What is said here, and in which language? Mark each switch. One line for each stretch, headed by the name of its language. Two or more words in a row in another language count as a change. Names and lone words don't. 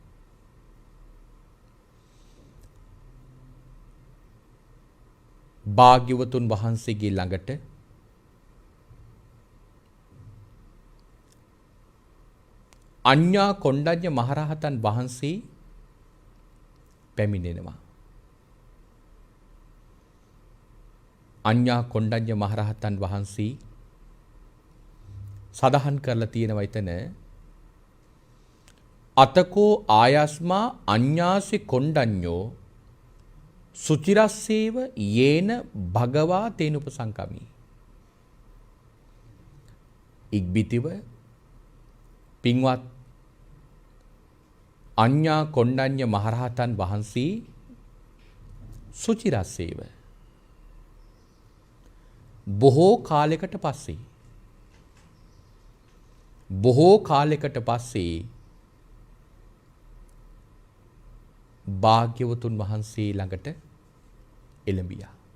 Sinhala: භාග්‍යවතුන් වහන්සේගේ ළඟට අඤ්ඤා කොණ්ඩඤ්ඤ මහරහතන් වහන්සේ පැමිණෙනවා. අඤ්ඤා කොණ්ඩඤ්ඤ මහරහතන් වහන්සේ සදහන් කරලා තියෙනවා එතන
Pali: අතකෝ ආයස්මා අඤ්ඤාසි කොණ්ඩඤ්ඤෝ සුචිරස්සේව යේන භගවා තේනුපසංකමී.
Sinhala: ඉක්බිතිව පින්වත් අඤ්ඤා කොණ්ඩඤ්ඤ මහරහතන් වහන්සේ සුචිරස්සේව බොහෝ කාලයකට පස්සේ භාග්‍යවතුන් වහන්සේ ළඟට එළඹියා.